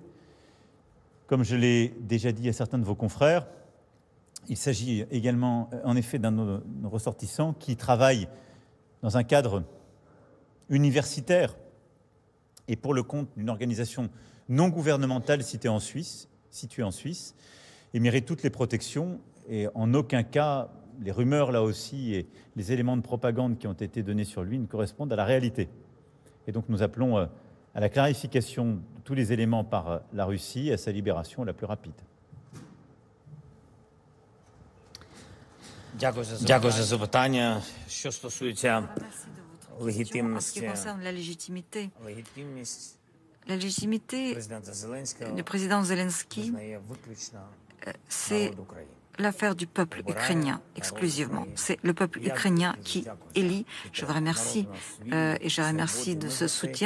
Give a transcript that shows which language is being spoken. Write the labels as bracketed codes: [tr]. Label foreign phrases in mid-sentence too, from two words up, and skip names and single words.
[fr] Comme je l'ai déjà dit à certains de vos confrères, il s'agit également, en effet, d'un de nos ressortissants qui travaille dans un cadre universitaire et pour le compte d'une organisation non gouvernementale située en Suisse, Il mérite toutes les protections et en aucun cas, les rumeurs là aussi et les éléments de propagande qui ont été donnés sur lui ne correspondent à la réalité. Et donc nous appelons à la clarification de tous les éléments par la Russie et à sa libération la plus rapide. [uk] Дякую за запитання. Що стосується легітимності, [fr] la légitimité du président Zelensky, c'est l'affaire du peuple ukrainien exclusivement. C'est le peuple ukrainien qui élit. Je vous remercie et je remercie de ce soutien.